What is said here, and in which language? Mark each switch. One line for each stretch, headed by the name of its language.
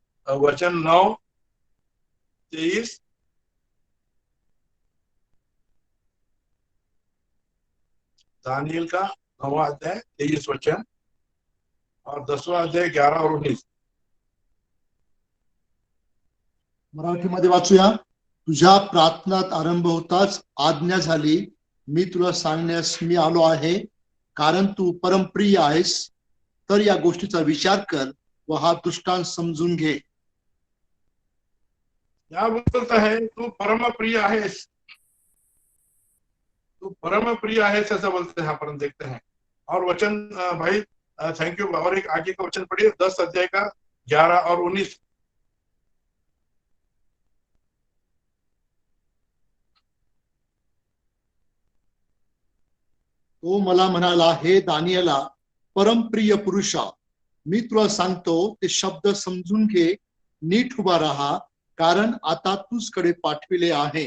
Hindi: वचन 9-23, दानियल का 9वां अध्याय 23 वचन, और 10वां अध्याय 11 और 19।
Marathi: मराठीमध्ये वाचूया। तुझ्या प्रार्थनात आरंभ होताच आज्ञा झाली, मी तुला सांगण्यास मी आलो आहे, कारण तू परमप्रिय आहेस. तर या गोष्टीचा विचार कर व हा दृष्टांत समजून घे.
Hindi: क्या बोलता है,
Marathi: तू परम प्रिय आहेस, तू परम प्रिय आहेस
Hindi: ऐसा बोलते हैं। यहाँ पर हम देखते हैं। और वचन भाई थैंक यू। और एक आगे का वचन पढ़िए, 10 अध्याय का 11 और 19।
Marathi: तो मला म्हणाला, हे दानियला, परमप्रिय पुरुषा, मी तुला सांगतो ते शब्द समजून घे, नीट उभा राहा, कारण आता तुझकडे पाठविले आहे.